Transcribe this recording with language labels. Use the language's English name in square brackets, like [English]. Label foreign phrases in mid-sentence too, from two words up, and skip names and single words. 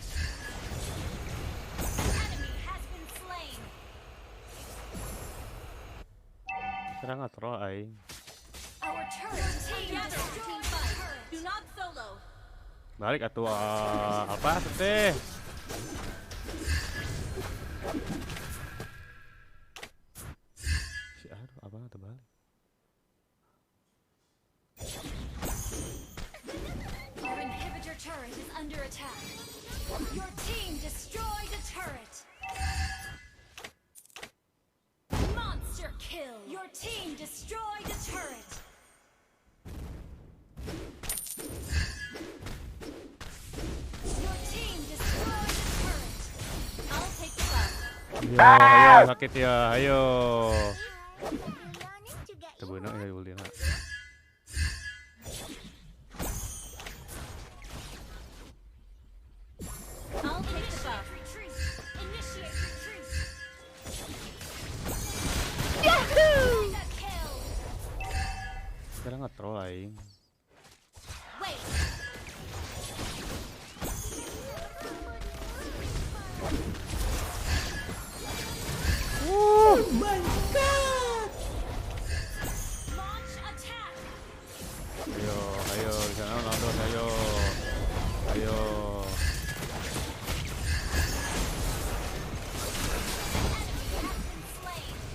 [English] Enemy has been slain. [Sundanese] Serang nge-troll aing. [English] Our turret together. Team fight. Do not solo. [Sundanese] Balik atuh apa teh? [Indonesian] Si aduh abang terbalik. [English] Our inhibitor turret is under attack. Your team destroyed a turret. Monster kill. Your team destroyed a turret. Your team destroyed a turret. I'll take the buff. [Indonesian] Ya, ayo sakit ya, ayo. Tapi Leonin juga [Sundanese] Tebeunang ya ulina. [English] I'll take the buff. Retreat. Initiate retreat. Mega kill. [Sundanese] Serang nge-troll aing. [English] Wait. Launch attack. [Indonesian] Ayo, ayo, di sana Aldo, ayo. Ayo. [English] Slain.